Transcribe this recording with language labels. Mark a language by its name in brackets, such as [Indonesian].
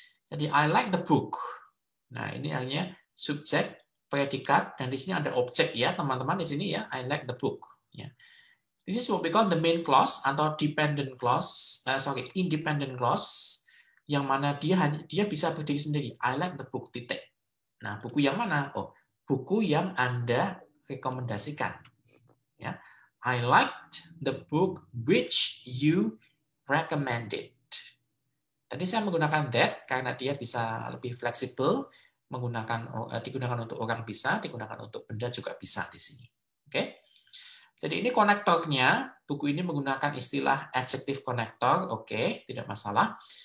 [Indonesian] Jadi [English] I like the book. [Indonesian] Nah ini hanya subjek, predikat, dan di sini ada objek ya teman-teman di sini ya. I like the book. Ya. [English] This is what we call the main clause atau dependent clause. Independent clause. [Indonesian] Yang mana dia bisa berdiri sendiri. [English] I like the book, [Indonesian] titik. Nah, buku yang mana? Oh, buku yang Anda rekomendasikan. Ya. [English] I liked the book which you recommended. [Indonesian] Tadi saya menggunakan that karena dia bisa lebih fleksibel, digunakan untuk orang bisa, digunakan untuk benda juga bisa di sini. Oke. Jadi ini konektornya, buku ini menggunakan istilah adjective connector, oke, tidak masalah.